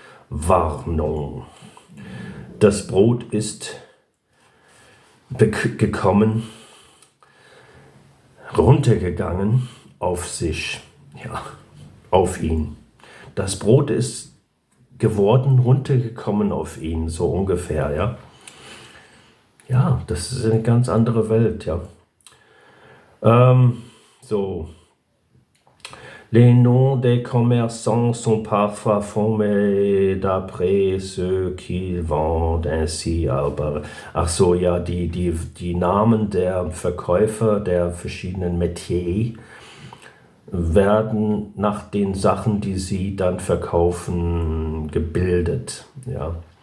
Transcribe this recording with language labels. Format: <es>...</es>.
<de>Warnung. Das Brot ist gekommen, runtergegangen auf sich, ja, auf ihn. Das Brot ist geworden, runtergekommen auf ihn, so ungefähr, ja. Ja, das ist eine ganz andere Welt, ja. So.</de> <fr>Les noms des commerçants sont parfois formés d'après ceux qui vendent ainsi.</fr> <de>Aber, ach so, ja, die Namen der Verkäufer der verschiedenen Metiers werden nach den Sachen, die sie dann verkaufen, gebildet. Ja.</de>